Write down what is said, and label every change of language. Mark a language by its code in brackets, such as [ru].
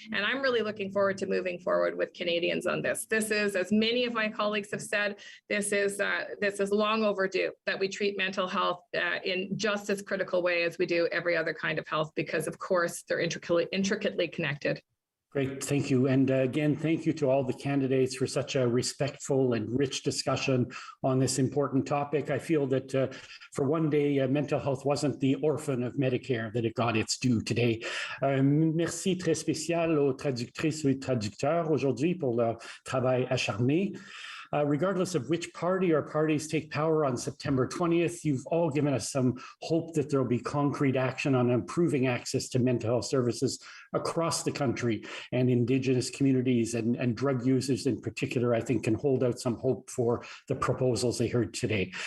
[en] And I'm really looking forward to moving forward with Canadians on this. This is, as many of my colleagues have said, this is long overdue that we treat mental health in just as critical way as we do every other kind of health, because of course they're intricately connected. Great, thank you. And again, thank you to all the candidates for such a respectful and rich discussion on this important topic. I feel that for one day, mental health wasn't the orphan of Medicare, that it got its due today. [fr] Merci très spécial aux traductrices et traducteurs aujourd'hui pour leur travail acharné. [en] Regardless of which party or parties take power on September 20th, you've all given us some hope that there will be concrete action on improving access to mental health services across the country, and Indigenous communities and drug users in particular, I think, can hold out some hope for the proposals they heard today.